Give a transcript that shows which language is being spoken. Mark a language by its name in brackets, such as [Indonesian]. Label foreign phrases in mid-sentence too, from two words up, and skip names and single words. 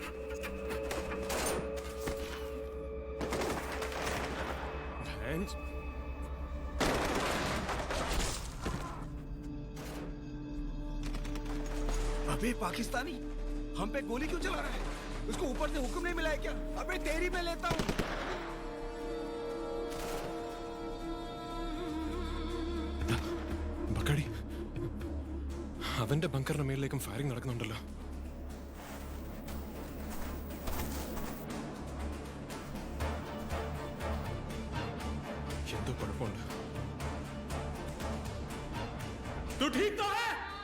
[Hindi] अबे पाकिस्तानी, हम पे गोली क्यों चला रहा है? उसको ऊपर से हुक्म नहीं मिला है क्या? अबे तेरी मैं लेता हूँ. [Malayalam] ബക്കടി, അവന്റെ ബങ്കറിന്റെ മേലിലേക്കും ഫയറിംഗ് നടക്കുന്നുണ്ടല്ലോ. എന്തോ കുഴപ്പമുണ്ട്. [Hindi] तू ठीक तो है?